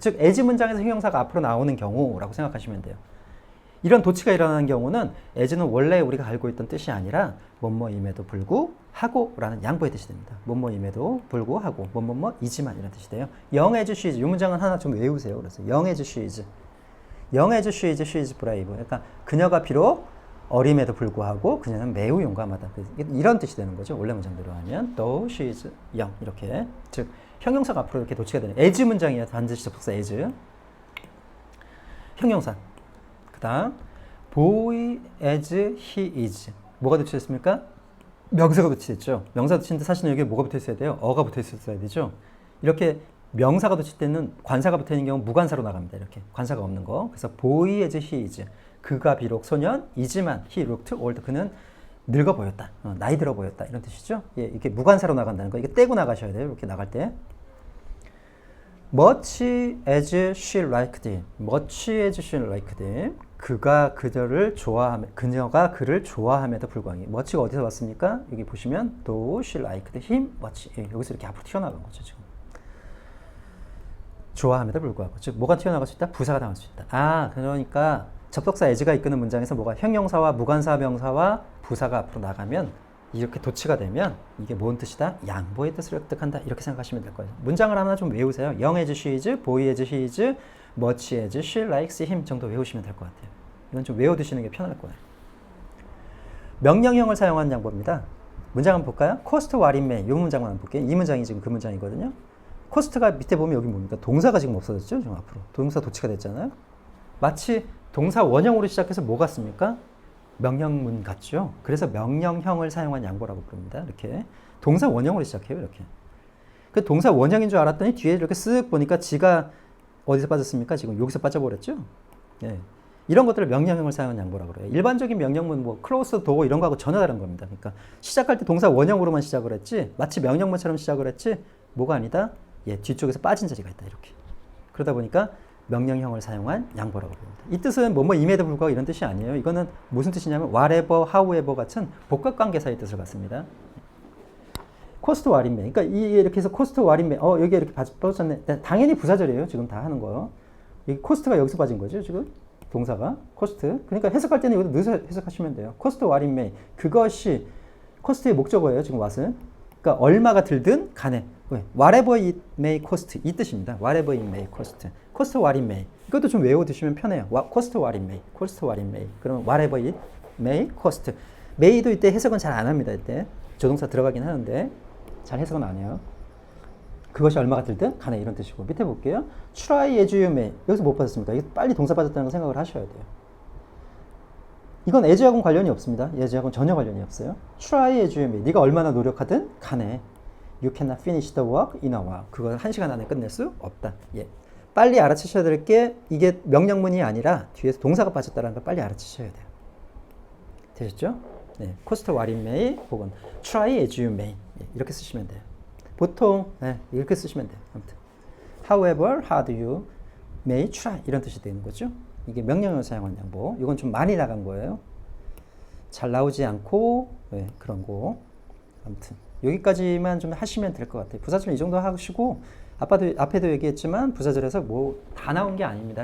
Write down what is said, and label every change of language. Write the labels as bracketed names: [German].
[Korean] 즉 as 문장에서 형용사가 앞으로 나오는 경우라고 생각하시면 돼요. 이런 도치가 일어나는 경우는 as는 원래 우리가 알고 있던 뜻이 아니라 뭐뭐임에도 불구하고 라는 양보의 뜻이 됩니다. 뭐뭐임에도 불구하고 뭐뭐뭐이지만 이런 뜻이 돼요. [English] young as she is. [Korean] 이 문장은 하나 좀 외우세요. 그래서 [English] young as she is. young as she is, she is brave. [Korean] 그러니까 그녀가 비록 어림에도 불구하고 그녀는 매우 용감하다. 이런 뜻이 되는 거죠. 원래 문장대로 하면 [English] though she is young [Korean] 이렇게. 즉 형용사가 앞으로 이렇게 도치가 되는 as 문장이에요. 반드시 접속사 as. 형용사. 그다음 [English] boy as he is. [Korean] 뭐가 도치됐습니까? 명사가 도치됐죠. 명사가 도치는데 사실은 여기 뭐가 붙어 있어야 돼요? 어가 붙어 있었어야 되죠. 이렇게 명사가 도칠 때는 관사가 붙어 있는 경우 무관사로 나갑니다. 이렇게 관사가 없는 거. 그래서 [English] boy as he is. [Korean] 그가 비록 소년이지만 [English] he looked old. [Korean] 그는 늙어 보였다. 나이 들어 보였다. 이런 뜻이죠. 예, 이게 무관사로 나간다는 거. 이게 떼고 나가셔야 돼요. 이렇게 나갈 때. [English] much as she liked him. much as she liked him. [Korean] 그가 그녀를 좋아함, 그녀가 그를 좋아함에도 불구하고. much가 어디서 왔습니까? 여기 보시면 [English] though she liked him much. [Korean] 예, 여기서 이렇게 앞으로 튀어나간 거죠, 지금. 좋아함에도 불구하고. 즉 뭐가 튀어나갈 수 있다? 부사가 나올 수 있다. 아, 그러니까 접속사 as가 이끄는 문장에서 뭐가 형용사와 무관사 명사와 부사가 앞으로 나가면 이렇게 도치가 되면 이게 뭔 뜻이다? 양보의 뜻을 획득한다. 이렇게 생각하시면 될 거예요. 문장을 하나 좀 외우세요. [English] young as she is, boy as he is, much as she likes him [Korean] 정도 외우시면 될 것 같아요. 이건 좀 외워두시는 게 편할 거예요. 명령형을 사용한 양보입니다. 문장 한번 볼까요? [English] cost what it may. [Korean] 이 문장만 한번 볼게요. 이 문장이 지금 그 문장이거든요. cost가 밑에 보면 여기 뭡니까? 동사가 지금 없어졌죠? 지금 앞으로. 동사 도치가 됐잖아요. 마치 동사 원형으로 시작해서 뭐 같습니까? 명령문 같죠? 그래서 명령형을 사용한 양보라고 부릅니다. 이렇게. 동사 원형으로 시작해요. 이렇게. 그 동사 원형인 줄 알았더니 뒤에 이렇게 쓱 보니까 지가 어디서 빠졌습니까? 지금 여기서 빠져버렸죠? 예. 이런 것들을 명령형을 사용한 양보라고 그래요. 일반적인 명령문 뭐 [English] close door [Korean] 이런 거하고 전혀 다른 겁니다. 그러니까 시작할 때 동사 원형으로만 시작을 했지 마치 명령문처럼 시작을 했지 뭐가 아니다? 예, 뒤쪽에서 빠진 자리가 있다. 이렇게. 그러다 보니까 명령형을 사용한 양보라고 부릅니다. 이 뜻은 뭐뭐 임에도 불구하고 이런 뜻이 아니에요. 이거는 무슨 뜻이냐면 whatever, however 같은 복합관계사의 뜻을 갖습니다. [English] cost what it may. [Korean] 그러니까 이렇게 해서 [English] cost what it may. [Korean] 여기 이렇게 빠졌네. 당연히 부사절이에요. 지금 다 하는 거. 이 cost가 여기서 빠진 거죠. 지금. 동사가 cost. 그러니까 해석할 때는 이것도 넣어서 해석하시면 돼요. [English] cost what it may. [Korean] 그것이 cost의 목적어예요. 지금 what은. 그러니까 얼마가 들든 간에. [English] whatever it may cost. [Korean] 이 뜻입니다. [English] whatever it may cost. cost what it may. [Korean] 이것도 좀 외워두시면 편해요. [English] cost what it may. cost what it may. 그러면 whatever it may cost. [Korean] may도 이때 해석은 잘 안 합니다. 이때. 조동사 들어가긴 하는데 잘 해석은 안 해요. 그것이 얼마가 들든 간에 이런 뜻이고 밑에 볼게요. [English] try as you may. [Korean] 여기서 못 빠졌습니까? 이거 빨리 동사 빠졌다는 거 생각을 하셔야 돼요. 이건 as하고는 관련이 없습니다. as하고는 전혀 관련이 없어요. [English] try as you may. [Korean] 네가 얼마나 노력하든 간에 [English] you cannot finish the work in a while. [Korean] 그걸 1시간 안에 끝낼 수 없다. 예. 빨리 알아채셔야 될 게 이게 명령문이 아니라 뒤에서 동사가 빠졌다는 걸 빨리 알아채셔야 돼요. 되셨죠? 네. [English] cost what it may [Korean] 혹은 [English] try as you may. [Korean] 예. 이렇게 쓰시면 돼요. 보통 이렇게 쓰시면 돼요. 아무튼 [English] however hard you may try [Korean] 이런 뜻이 되는 거죠. 이게 명령형을 사용한 양보. 이건 좀 많이 나간 거예요. 잘 나오지 않고 그런 거. 아무튼 여기까지만 좀 하시면 될 것 같아요. 부사절 이 정도 하시고 앞에도 얘기했지만 부사절에서 뭐 다 나온 게 아닙니다.